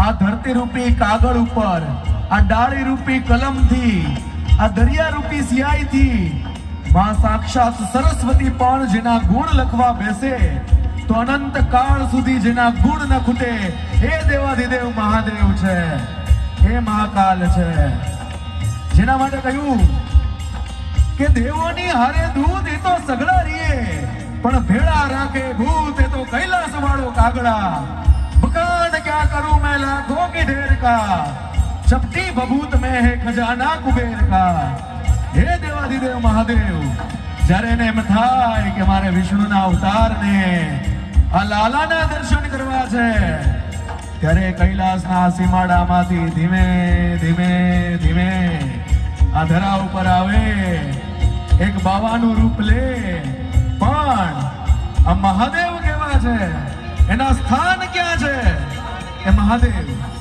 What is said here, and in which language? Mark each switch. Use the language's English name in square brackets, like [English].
[Gujarati] આ ધરતી રૂપી કાગળ ઉપર આ ડાળી રૂપી કલમથી આ દરિયા રૂપી સિયાઈથી માં સાક્ષાત સરસ્વતી પણ જેના ગુણ લખવા બેસે તો અનંત કાળ સુધી જેના ગુણ ન ખૂટે એ દેવાધિદેવ મહાદેવ છે, એ મહાકાલ છે। જેના માટે કહ્યું કે દેવોની હારે દૂધ એ તો સગડા રીએ પણ ભેળા રાખે ભૂત એ તો કૈલાસ વાળો કાગડા। [Hindi] बकान क्या करूं मैं लाखों के ढेर का, चपटी बबूत में है खजाना कुबेर का। [Gujarati] हे देवाधिदेव महादेव જ્યારે એને એમ થાય કે મારે વિષ્ણુના અવતારને આ લાલાના દર્શન કરવા છે ત્યારે કૈલાસના સીમાડામાંથી ધીમે ધીમે ધીમે આ ધરા ઉપર આવે, એક બાવાનું રૂપ લે, પણ આ મહાદેવ કેવા છે, એના સ્થાન ક્યાં છે એ મહાદેવ।